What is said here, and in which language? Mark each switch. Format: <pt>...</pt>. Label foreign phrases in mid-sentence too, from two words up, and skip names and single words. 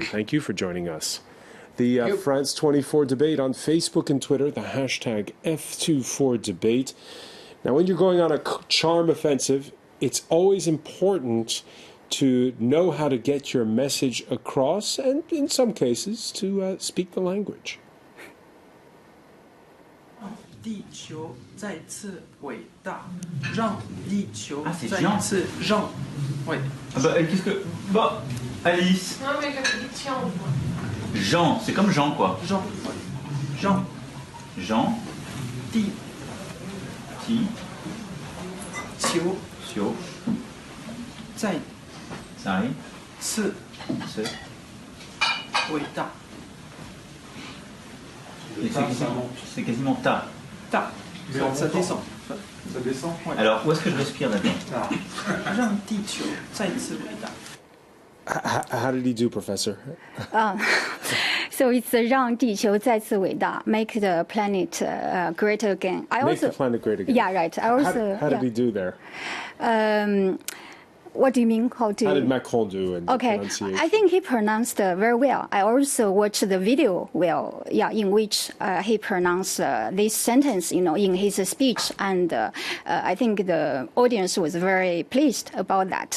<en>Thank you for joining us. The France 24 debate on Facebook and Twitter, the hashtag F24debate. Now, when you're going on a charm offensive, it's always important to know how to get your message across and, in some cases, to speak the language.</en> <zh>地球再次伟大，让地球再次让伟。</zh> <fr>Ah bah, qu'est-ce que... Bah, Alice. Non, mais j'avais dit tiens, au moins. Jean, c'est comme Jean, quoi. Jean. Jean. Jean. Di. Ti.</fr> <zh>球 Sio. 再 Sai. 次 Se. 伟大。</zh> <fr>C'est quasiment ta. Ta. Ça descend. Ça descend. Ouais. Alors, où est-ce que je respire là-dedans?</fr> <zh>让地球再次伟大。</zh> <en>How did he do, Professor? So it's</en> <zh>让地球再次伟大,</zh> <en>make the planet great again. Make the planet great again. Yeah, right. I also. How did he do there? What do you mean? How did Macron do in pronunciation? I think he pronounced very well. I also watched the video well, in which he pronounced this sentence, in his speech, and I think the audience was very pleased about that.</en>